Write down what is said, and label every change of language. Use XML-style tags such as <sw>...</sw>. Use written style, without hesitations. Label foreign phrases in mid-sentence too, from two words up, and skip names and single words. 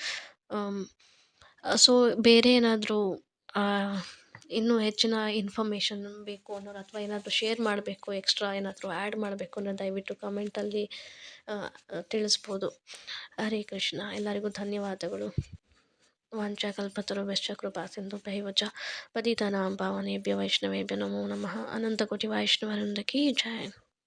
<kn>ಸೊ ಬೇರೆ ಏನಾದರೂ ಇನ್ನೂ ಹೆಚ್ಚಿನ ಇನ್ಫಾರ್ಮೇಷನ್ ಬೇಕು ಅನ್ನೋರು ಅಥವಾ ಏನಾದರೂ ಶೇರ್ ಮಾಡಬೇಕು, ಎಕ್ಸ್ಟ್ರಾ ಏನಾದರೂ ಆ್ಯಡ್ ಮಾಡಬೇಕು ಅನ್ನೋ ದಯವಿಟ್ಟು ಕಮೆಂಟಲ್ಲಿ ತಿಳಿಸ್ಬೋದು.</kn> <sa>ಹರೇ ಕೃಷ್ಣ.</sa> <kn>ಎಲ್ಲರಿಗೂ ಧನ್ಯವಾದಗಳು.</kn> <sa>ವಾಂಛಾಕಲ್ಪತರುಭ್ಯಶ್ಚ ಕೃಪಾ ಸಿಂಧುಭ್ಯೈವ ಚ ಪತಿತಾನಾಂ ಪಾವನೇಭ್ಯೋ ವೈಷ್ಣವೇಭ್ಯೋ ನಮೋ ನಮಃ. ಅನಂತಕೋಟಿ ವೈಷ್ಣವವೃಂದ</sa> <hi>की जय.</hi>